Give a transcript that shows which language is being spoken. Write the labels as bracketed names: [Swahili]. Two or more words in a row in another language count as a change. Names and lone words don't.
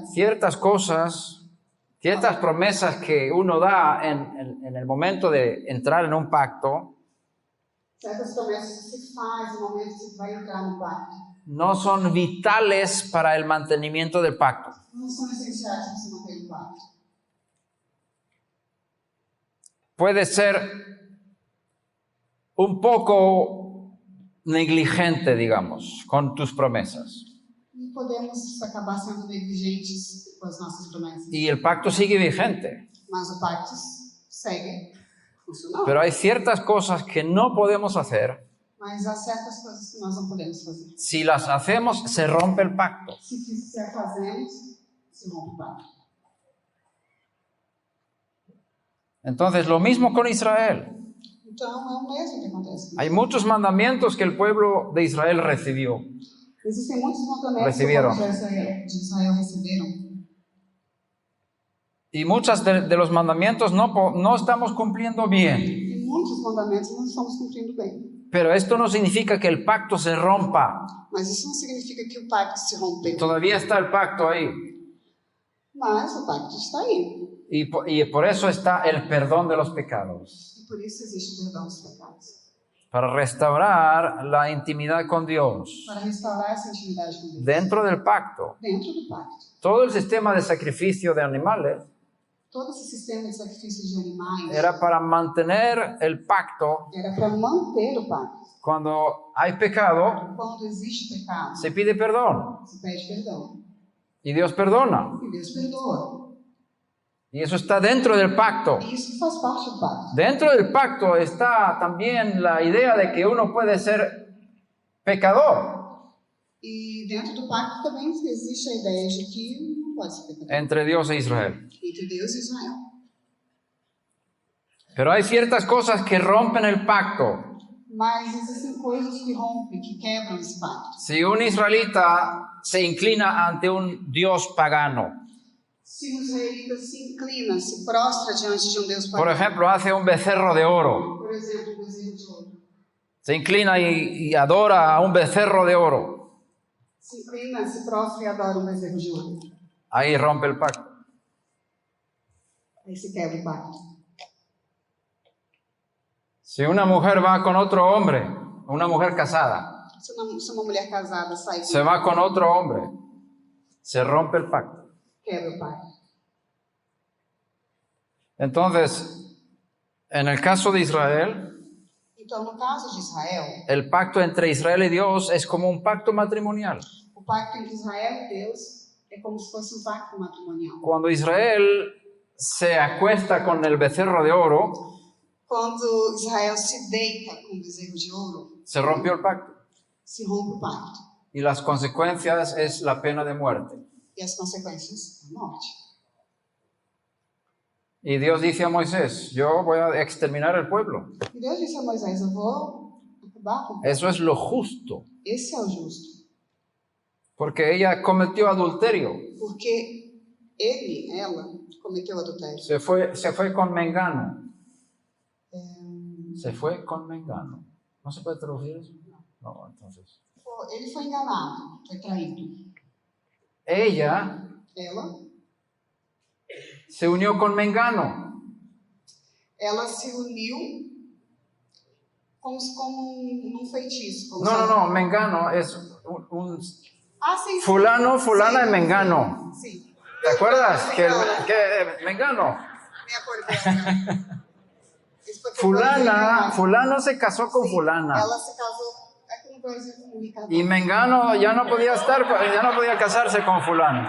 [Spanish] Ciertas promesas que uno da en el momento de entrar en un pacto, [Portuguese] Certas promessas que se faz no momento que você vai entrar no pacto [Spanish] no son vitales para el mantenimiento del pacto. [Portuguese] não são essenciais para você manter o pacto. [Spanish] Puede ser un poco negligente, digamos, con tus promesas. [Portuguese] E podemos acabar sendo negligentes com as nossas promessas. [Spanish] Y el pacto sigue vigente. [Portuguese] Mas o pacto segue funcionando. [Spanish] Pero hay ciertas cosas que no podemos hacer. [Portuguese] Mas há certas coisas que nós não podemos fazer. [Spanish] Si las hacemos, se rompe el pacto. [Portuguese] Se a fazemos, se rompe o pacto. [Spanish] Entonces, lo mismo con Israel. [Portuguese] Então, é o mesmo que acontece. [Spanish] Hay muchos mandamientos que el pueblo de Israel recibió. [Portuguese] Existem muitos mandamentos [Spanish] Recibieron. [Portuguese] que o povo de Israel receberam. [Spanish] Y muchos de los mandamientos no estamos cumpliendo bien. [Portuguese] E muitos mandamentos não estamos cumprindo bem. [Spanish] Pero esto no significa que el pacto se rompa. [Portuguese] Mas isso não significa que o pacto se rompeu. [Spanish] Todavía está el pacto ahí. [Portuguese] Mas o pacto está aí. [Spanish] Y por eso está el perdón de los pecados. [Portuguese] E por isso existe o perdão dos pecados. [Spanish] Para restaurar la intimidad con Dios. [Portuguese] Para restaurar essa intimidade com Deus. [Spanish] Dentro del pacto. [Portuguese] Dentro do pacto. [Spanish] Todo el sistema de sacrificio de animales [Portuguese] Todo esse sistema de sacrifício de animais [Spanish] era para mantener el pacto. [Portuguese] era para manter o pacto. [Spanish] Cuando hay pecado, [Portuguese] Quando existe pecado, [Spanish] se pide perdón. [Portuguese] se pede perdão. [Spanish] Y Dios perdona. [Portuguese] E Deus perdoa. [Spanish] Y eso está dentro del pacto. [Portuguese] E isso faz parte do pacto. [Spanish] Dentro del pacto está también la idea de que uno puede ser pecador [Portuguese] E dentro do pacto também existe a ideia de que não pode ser pecador. [Spanish] entre Dios e Israel. [Portuguese] Entre Deus e Israel. [Spanish] Pero hay ciertas cosas que rompen el pacto. [Portuguese] Mas existem coisas que rompem, que quebram esse pacto. [Spanish] Si un israelita se inclina ante un Dios pagano, [Portuguese] Se o israelita se inclina, se prostra diante de um Deus [Spanish] por pagano, ejemplo, hace un becerro de oro, [Portuguese] por exemplo, o bezerro de ouro, [Spanish] se inclina y adora a un becerro de oro, [Portuguese] se inclina, se prostra e adora um bezerro de ouro, [Spanish] ahí rompe el pacto. [Portuguese] aí se quebra o pacto. [Spanish] Si una mujer va con otro hombre, una mujer casada, [Portuguese] Se uma mulher casada sai [Spanish] se va con otro hombre, se rompe el pacto. [Portuguese] quebra o pacto. [Spanish] Entonces, en el caso de Israel, [Portuguese] Então, no caso de Israel, [Spanish] el pacto entre Israel y Dios es como un pacto matrimonial. [Portuguese] o pacto entre Israel e Deus é como se fosse um pacto matrimonial. [Spanish] Cuando Israel se acuesta con el becerro de oro, [Portuguese] Quando Israel se deita com o bezerro de ouro, [Spanish] se rompió el pacto. [Portuguese] se rompe o pacto. [Spanish] Y las consecuencias es la pena de muerte. [Portuguese] E as consequências, a morte. [Spanish] Y Dios dice a Moisés, yo voy a exterminar el pueblo. [Portuguese] E Deus disse a Moisés, eu vou acabar com o povo. [Spanish] Eso es lo justo, [Portuguese] Esse é o justo. [Spanish] porque ella cometió adulterio. [Portuguese] Porque ela, cometeu adultério. [Spanish] Se fue con Mengano. Se fue con Mengano. ¿No se puede traducir eso? No, entonces. [Portuguese] Ele foi enganado, foi traído. [Spanish] Ella [Portuguese] Ela [Spanish] se unió con Mengano. [Portuguese] se uniu como um feitiço. [Spanish] Como No, Mengano es [Portuguese] sim. [Spanish] fulana [Portuguese] sim, [Spanish] y Mengano. [Portuguese] Sim. [Spanish] ¿Te acuerdas? Que Mengano. [Portuguese] Me acordei. [Spanish] Fulano se casó con fulana. [Portuguese] Ela se casou aqui no Brasil com o Ricardo. [Spanish] Y Mengano ya no podía casarse con fulano.